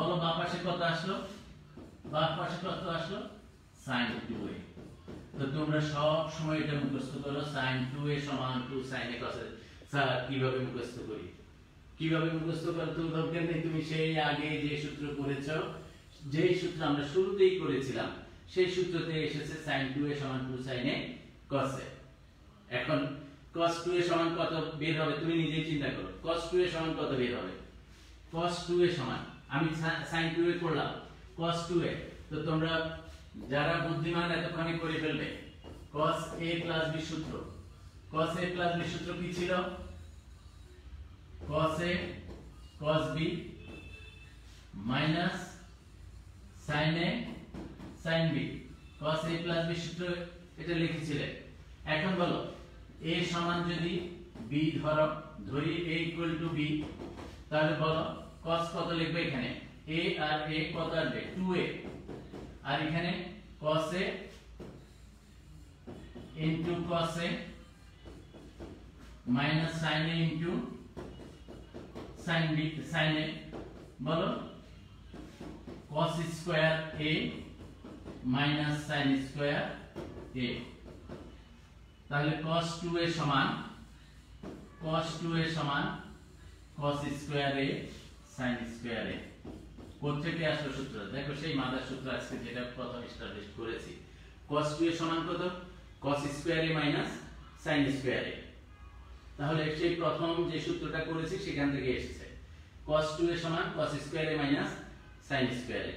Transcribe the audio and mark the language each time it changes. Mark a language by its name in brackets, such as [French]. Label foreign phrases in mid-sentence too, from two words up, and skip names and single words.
[Bangla] বলো বাম পাশে কত আসলো? বাম পাশে কত আসলো? sin 2a। তো তোমরা সব সময় এটা মুখস্থ করো, sin 2a সমান [English] 2 sin a cos a। [Bangla] স্যার কিভাবে মুখস্থ করি? কিভাবে মুখস্থ করো? তো দরকার নেই, তুমি সেই আগে যে সূত্র করেছো, যেই সূত্র আমরা শুরুতেই করেছিলাম সেই সূত্রতে এসেছে sin 2a সমান [English] 2 sin a cos a। [Bangla] এখন cos 2a সমান কত বের হবে তুমি নিজেই চিন্তা করো। cos 2a সমান কত বের হবে? cos 2a সমান, আমি sin 2a করলাম, cos 2a। তো তোমরা যারা বুদ্ধিমান এতক্ষণে করে ফেলবে। [English] cos a plus b সূত্র, cos a plus b [Bangla] সূত্র কি ছিল? [English] cos a cos b minus sin a sin b, cos a plus b [Bangla] সূত্র এটা লিখেছিলে। এখন বলো a সমান যদি b ধরি [English] a equal to b, [Bangla] তাহলে বলো cos কত লিখবে? এখানে a আর a কত আসবে? 2a, আর এখানে [English] cos a into cos a minus sin a into sin b sin a, বলো cos square a minus sin square a। [Bangla] তাহলে cos 2a সমান cos 2a সমান [English] cos square a sin square a। [Bangla] কোথেকে আসলো সূত্র? দেখো সেই মাদার সূত্র আজকে যেটা প্রথম এস্টাবলিশ করেছি। cos 2a সমান কত? [English] cos square a minus sin square a। [Bangla] তাহলে সেই প্রথম যে সূত্রটা করেছি সেখান থেকে এসেছে cos 2a সমান [English] cos square a minus sin square a।